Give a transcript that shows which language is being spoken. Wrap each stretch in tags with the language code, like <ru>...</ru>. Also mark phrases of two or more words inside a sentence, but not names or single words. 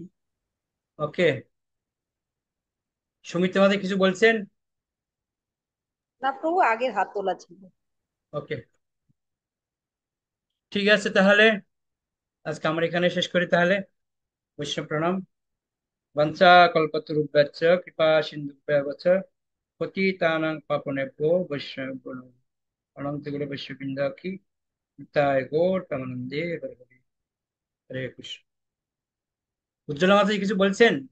<bn>ওকে, সুমিত আমাদের কিছু বলছেন? না প্রভু, আগের হাত তোলা ছিল। ওকে, ঠিক আছে তাহলে আজকে আমরা এখানে শেষ করি তাহলে। বৈষ্ণব প্রণাম।</bn> <sa>বঞ্চা কল্পতরুভ্যশ্চ কৃপা সিন্ধুভ্যেব চ পতিতানাং পাবনেভ্যো বৈষ্ণব প্রণাম।</sa> <bn>অনন্ত গুরু বৈষ্ণববৃন্দ কি তাই গোর প্রেমানন্দে হরে হরে। হরে কৃষ্ণ। উজ্জ্বলা মাতাজি কিছু বলছেন?</bn>